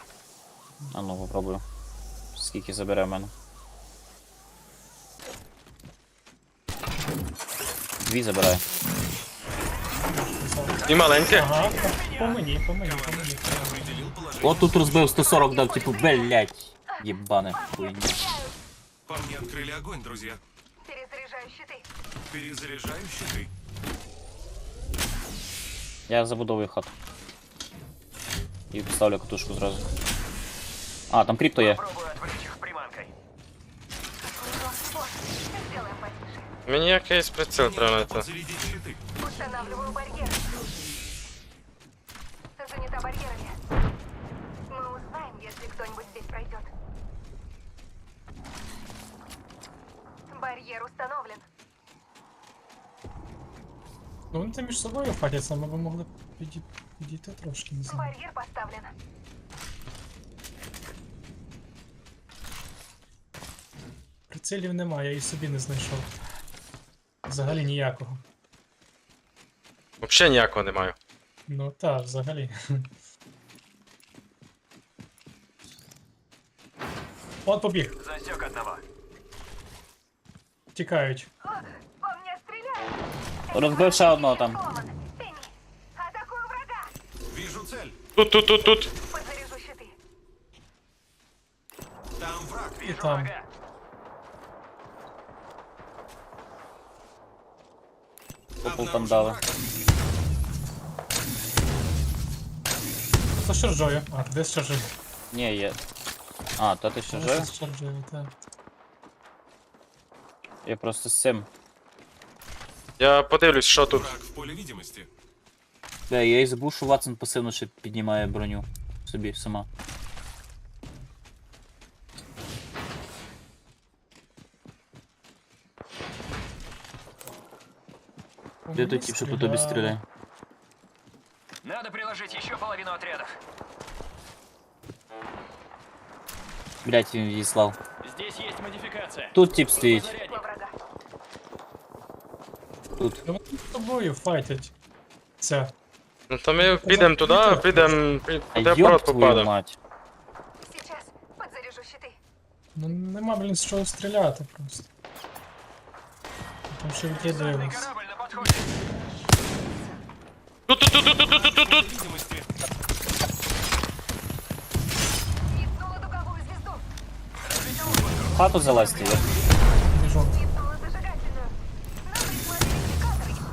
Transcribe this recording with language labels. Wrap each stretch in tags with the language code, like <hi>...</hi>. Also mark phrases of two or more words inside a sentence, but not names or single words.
<uk>А ну, попробую. Скільки забере в мене. 2 забирає. І маленьке. Ага, по мені. О, тут розбив 140, дав, типу, блять. Єбане хуйня.</uk> <ru>По мне открыли огонь, друзья. Перезаряжаю щиты. Перезаряжаю щиты.</ru> <uk>Я забудовую хату. І поставлю катушку зразу. А, там крипто є.</uk> <ru>Попробую отвлечь их приманкой. Сделаем потише.</ru> <uk>Мені якийсь приціл треба знайти.</uk> <ru>Подзарядить щиты. Устанавливаю барьер. Занята барьерами. Мы узнаем, если кто-нибудь здесь пройдет. Барьер установлен.</ru> <uk>Ну вони там між собою фатяться, ми б могли підійти трошки, не знаю.</uk> <ru>Барьер поставлен.</ru> <uk>Прицілів немає, я і собі не знайшов. Взагалі ніякого. Взагалі ніякого не маю. Ну так, взагалі. От побіг.</uk> <ru>Засек одного.</ru> <uk>Тікають.</uk> <ru>По мне стреляют.</ru> <uk>Розбив ще одного там.</uk> <ru>Атакую врага. Вижу цель.</ru> <uk>Тут.</uk> <ru>Подзаряжу щиты. Там враг.</ru> <uk>І там. Попул там дали. Хто з шаржою? А, де з шаржою? Ні, є. А, та ти що жив? З шаржою, так. Я просто з цим. Я подивлюсь, що тут.</uk> <ru>Враг в поле видимости.</ru> <uk>Да, я і забув, що Ватсон пасивно ще піднімає броню собі сама. Де той тип, що по тобі стріляє?</uk> <ru>Надо приложить еще половину отрядов.</ru> <uk>Блять, він її слав.</uk> <ru>Здесь есть модификация.</ru> <uk>Тут тип стоїть. Тут. Ну вони з тобою файтять. Ця. Ну то ми підемо туди, підемо де</uk> <ru>Йоп прот твою</ru> <uk>попадемо.</uk> <ru>мать. Сейчас подзаряжу щиты.</ru> <uk>Ну нема, блін, з чого стріляти просто. Там ще відкидуємось.</uk> <ru>Корабль на подходе.</ru> <uk>Тут.</uk> <ru>Видимости. Метнула дуговую звезду.</ru> <uk>Хату залазьте, я. Біжу.</uk> <ru>Метнула зажигательную. Новые модификаторы.</ru>